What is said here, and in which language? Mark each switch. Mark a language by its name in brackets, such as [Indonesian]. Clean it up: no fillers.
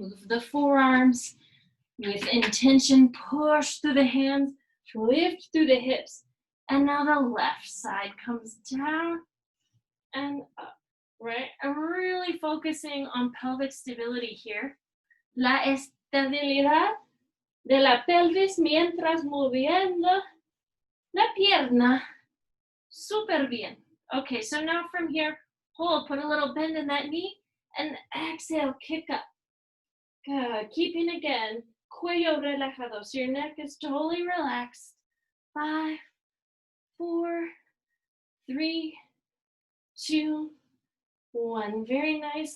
[English] Move the forearms. With intention, push through the hands. Lift through the hips. And now the left side comes down and up, right? I'm really focusing on pelvic stability here. [Spanish] La estabilidad de la pelvis mientras moviendo la pierna. Super bien. [English] Okay, so now from here, hold, put a little bend in that knee, and exhale, kick up. Good. Keeping again, [Spanish] cuello relajado, [English] so your neck is totally relaxed. 5, 4, 3, 2, 1. Very nice.